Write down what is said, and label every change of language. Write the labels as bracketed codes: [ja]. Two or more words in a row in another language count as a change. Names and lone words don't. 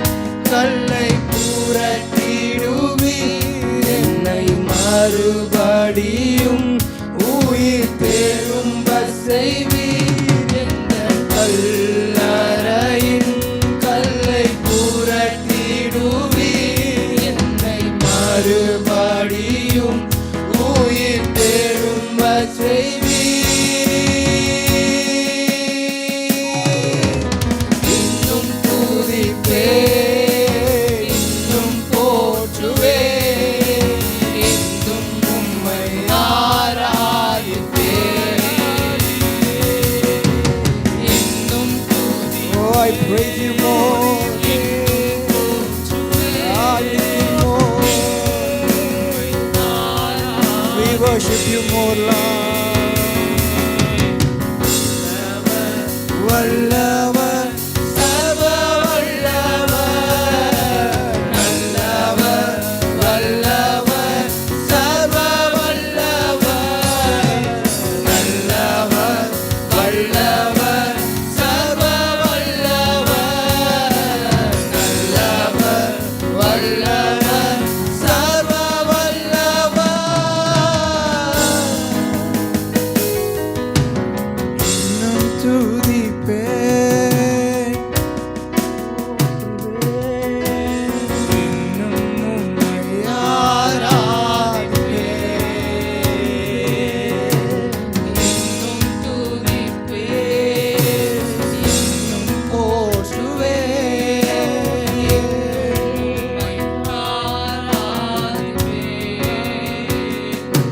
[ta] கல்லை புரட்டிடுவி என்னை மறுபடியும் உயிர் தேரும்ப செய்வீர் எந்த கல்லறையின் கல்லை புரட்டிடுவி என்னை மறுபடியும் உயிர் தேரும்ப செய்வீர் இன்னும் துதிப்பே [en] I praise you more, I lift you more, we worship you more, Lord. [ta] வல்லவா, சர்வ வல்லவா, நல்லவா, வல்லவா, சர்வ வல்லவா, நல்லவா, வல்லவா, சர்வ வல்லவா, நல்லவா, வல்லவா, சர்வ வல்லவா. இன்னும் துதிப்பேன், இன்னும் உம்மை ஆராதிப்பேன், இன்னும் துதிப்பேன், இன்னும் போற்றுவேன், உம்மை ஆராதிப்பேன்.